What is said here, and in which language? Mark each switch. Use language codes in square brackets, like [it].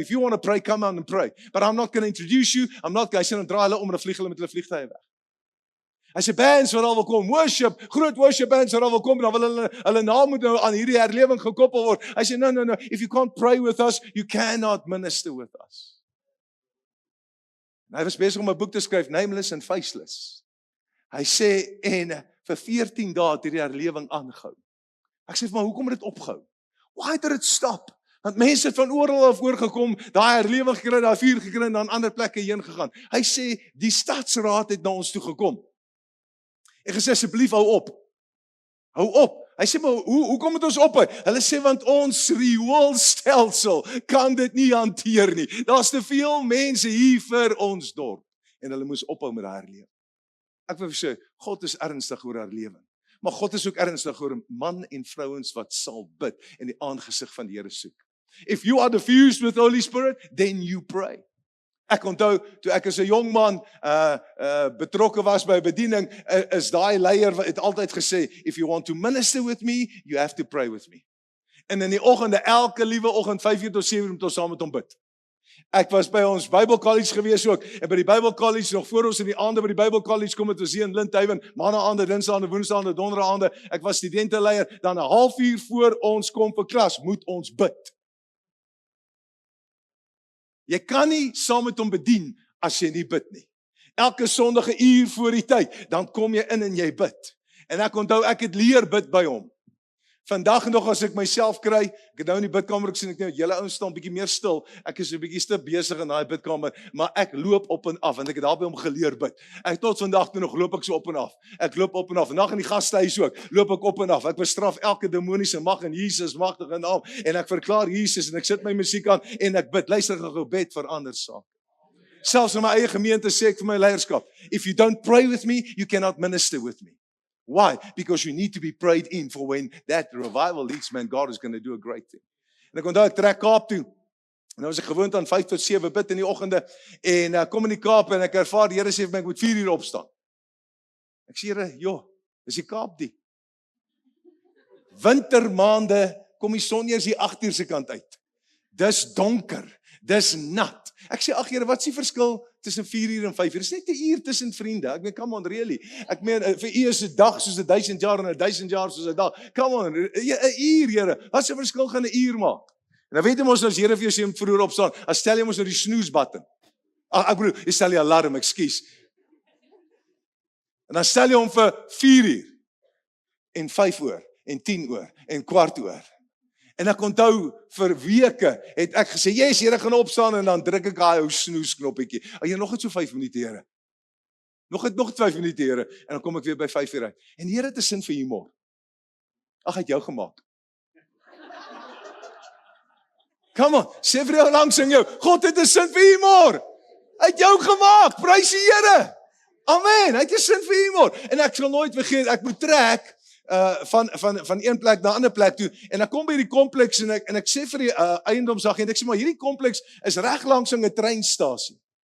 [en] If you want to pray, come on and pray. But I'm not going to introduce you. [af] Hy sê dan draai hulle om en vlieg hulle met hulle vliegtuie weg. Hy sê bands wat al wil kom, worship, groot worship bands wat al wil kom, dan wil hulle naam moet nou aan hierdie herlewing gekoppel word. Hy sê [en] no, if you can't pray with us, you cannot minister with us. [af] En hy was besig om 'n boek te skryf, Nameless and Faceless. Hy sê, en vir 14 dae het hierdie herlewing aangehou. Ek sê, maar hoekom het dit opgehou? [en] Why did it stop? [af] Want mense het van oral af voorgekom, daai herlewing gekry, daai vuur gekry en dan ander plekke heen gegaan. Hy sê, die stadsraad het na ons toe gekom. En gesê, asseblief hou op. Hou op. Hy sê, maar hoekom moet ons ophou? Hulle sê, want ons rioolstelsel kan dit nie hanteer nie. Daar's te veel mense hier vir ons dorp. En hulle moes ophou met daai herlewing. Ek wil sê, God is ernstig oor herlewing. Maar God is ook ernstig oor man en vrouens wat sal bid en die aangesig van die Here soek. [en] If you are diffused with the Holy Spirit, then you pray. [af] Ek onthou, toe ek as 'n jong man betrokke was by 'n bediening, is daai leier het altyd gesê, [en] if you want to minister with me, you have to pray with me. [af] En in die oggende, elke liewe oggend, 5:00 tot 7:00, moet ons saam met hom bid. Ek was by ons Bybelkollege gewees ook, en by die Bybelkollege, nog voor ons in die aande by die Bybelkollege kom, het ons hier in Lindhuizen, maandaande, dinsdaande, woensdaande, donderdaande, ek was studenteleier, dan 'n halfuur voor ons kom vir klas, moet ons bid. Jy kan nie saam met hom bedien, as jy nie bid nie. Elke Sondag 'n uur voor die tyd, dan kom jy in en jy bid. En ek onthou, ek het leer bid by hom. Vandag nog as ek myself kry, ek het nou in die bidkamer gesien, ek net, julle ouens staan bietjie meer stil, ek is 'n bietjie te besig in daai bidkamer, maar ek loop op en af, en ek het daar by hom geleer bid. Ek tot vandag toe nog loop ek so op en af. Ek loop op en af, vandag in die gastehuis ook, loop ek op en af. Ek bestraf elke demoniese mag in Jesus magtige naam, en ek verklaar Jesus, en ek sit my musiek aan, en ek bid. Luister, gebed verander sake. Selfs in my eie gemeente sê ek vir my leierskap, [en] if you don't pray with me, you cannot minister with me. Why? Because you need to be prayed in for when that revival leads, man, God is going to do a great thing. [af] En ek onthou, ek trek Kaap toe. En nou was ek gewoond aan 5 tot 7 bid in die oggende. En kom in die Kaap en ek ervaar, die Here sê vir my, ek moet 4 uur opstaan. Ek sê, Here, joh, is die Kaap die. Wintermaande, kom die son eers hier 8 uur se kant uit. Dis donker, dis nat. Ek sê, ag Here, wat is die verskil tussen 4 uur en 5 uur? Dis net 'n uur tussen vriende. Ek meen, [en] come on, really. [af] Ek meen, vir u is 'n dag soos 1000 jaar en 1000 jaar soos 'n dag. [en] Come on, [af] 'n uur, Here. Wat 'n verskil gaan 'n uur maak? En dan weet jy mos, as Here vir jou sê om vroeër opstaan, dan stel jy mos nou die snooze button. Ag, ek bedoel, jy stel die alarm, ekskuus. En dan stel jy hom vir 4 uur en 5 oor en 10 oor en kwart oor. En ek onthou, vir weke het ek gesê, yes, Here gaan opstaan, en dan druk ek daai ou snoes knoppietjie. Jy nog net so 5 minute, Here. Nog 5 minute, Here, en dan kom ek weer by 5 uur uit. En die Here het 'n sin vir humor. Ag, hy het jou gemaak. [en] Come on, [af] sê vir jou langs in jou, God het 'n sin vir humor. Hy het jou gemaak, prys die Here. Amen, hy het 'n sin vir humor. En ek sal nooit vergeet, ek moet trek, van een plek na 'n ander plek toe, en ek kom by die kompleks, en ek sê vir die eiendomsagent, ek sê, maar hierdie kompleks is reg langs 'n treinstasie.